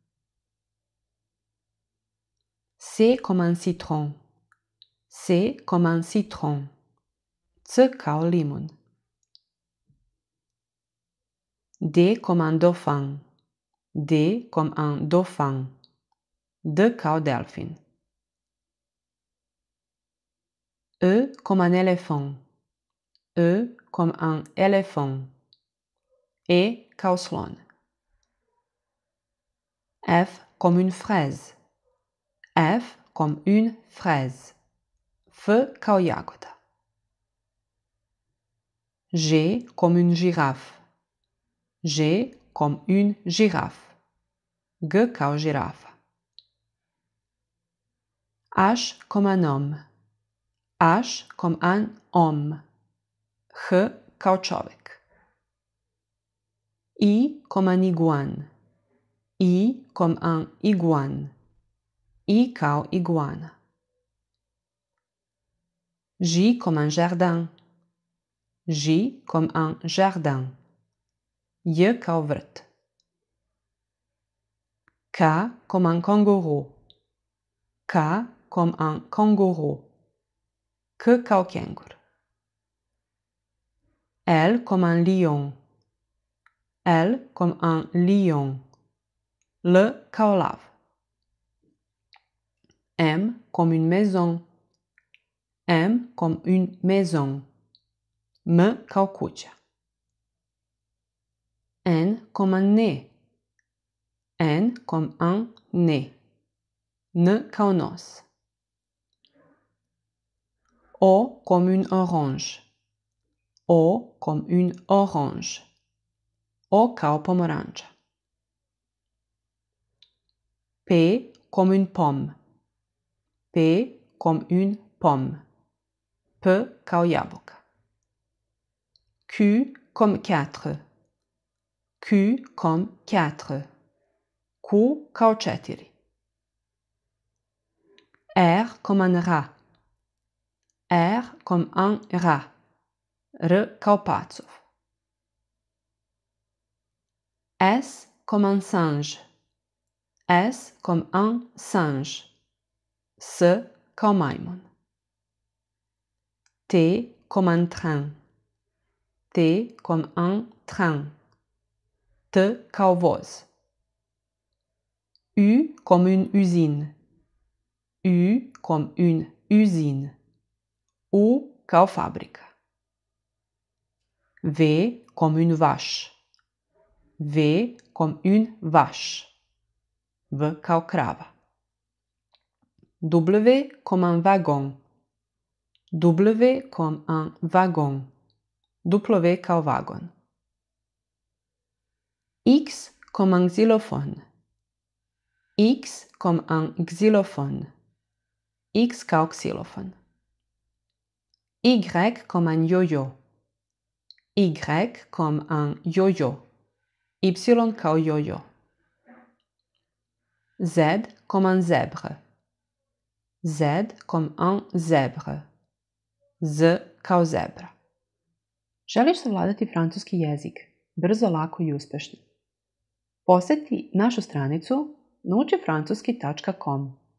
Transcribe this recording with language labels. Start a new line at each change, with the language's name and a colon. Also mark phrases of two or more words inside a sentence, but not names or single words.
French: C comme un citron. C comme un citron.
Serbian: C kao limon.
French: D comme un dauphin. D comme un dauphin.
Serbian: D kao delfin.
French: E comme un éléphant. E comme un éléphant.
Serbian: E kao slon.
French: F comme une fraise. F comme une fraise.
Serbian: F kao jagoda.
French: G comme une girafe. G comme une girafe.
Serbian: G kao girafa.
French: H comme un homme. H comme un homme.
Serbian: H kao čovek.
French: I comme un iguane. I comme un iguane.
Serbian: I kao iguana.
French: J comme un jardin. J comme un jardin.
Serbian: J kao vrt.
French: K comme un kangourou. K comme un kangourou.
Serbian: K kao kengur.
French: L comme un lion. L comme un lion.
Serbian: L kao lav.
French: M comme une maison. M comme une maison.
Serbian: M kao kuća.
French: N comme un nez. N comme un nez.
Serbian: N kao nos.
French: O comme une orange. O comme une orange.
Serbian: O kao pomoranđa.
French: P comme une pomme. P comme une pomme.
Serbian: P kao jabuka.
French: Q comme 4. Q comme 4.
Serbian: Q kao 4.
French: R comme un rat. R comme un rat.
Serbian: R kao pacov.
French: S comme un singe. S comme un singe.
Serbian: S kao majmun.
French: T comme un train. T comme un train.
Serbian: T kao voz.
French: U comme une usine. U comme une usine.
Serbian: U kao fabrika.
French: V comme une vache. V comme une vache.
Serbian: V kao krava.
French: W comme un wagon. W comme un wagon.
Serbian: W kao vagon.
French: X comme un xylophone. X comme un xylophone.
Serbian: X kao xylophone.
French: Y comme un yo-yo. Y comme un yo-yo.
Serbian: Y kao yo-yo.
French: Z comme un zèbre. Z comme un zèbre.
Serbian: Z kao zebra. Želiš savladati francuski jezik? Brzo, lako i uspešno. Posjeti našu stranicu naučifrancuski.com.